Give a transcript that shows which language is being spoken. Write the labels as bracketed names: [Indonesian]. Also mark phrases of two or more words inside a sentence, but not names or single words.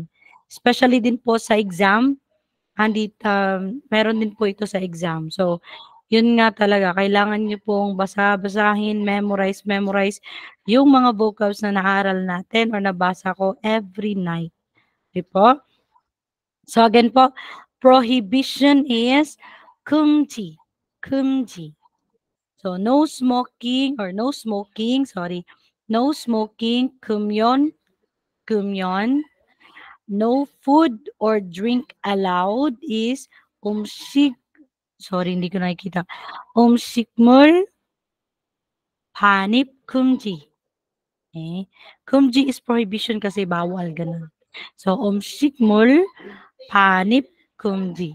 [Filipino] Especially din po sa exam, meron din po ito sa exam. So, yun nga talaga, kailangan nyo pong basahin, memorize yung mga vocabs na naaral natin or nabasa ko [English] every night. Okay po? So again po, prohibition is [Korean] 금지, 금지. [English] So no smoking or no smoking, sorry. No smoking, [Korean] 금연, 금연. [English] No food or drink allowed is 음식, [Filipino] sorry, hindi ko nakikita. [Korean] 음식물 반입 금지. [English] Okay. 금지 is prohibition [Filipino] kasi bawal, ganun. [English] So, [Korean] 음식물 반입 금지.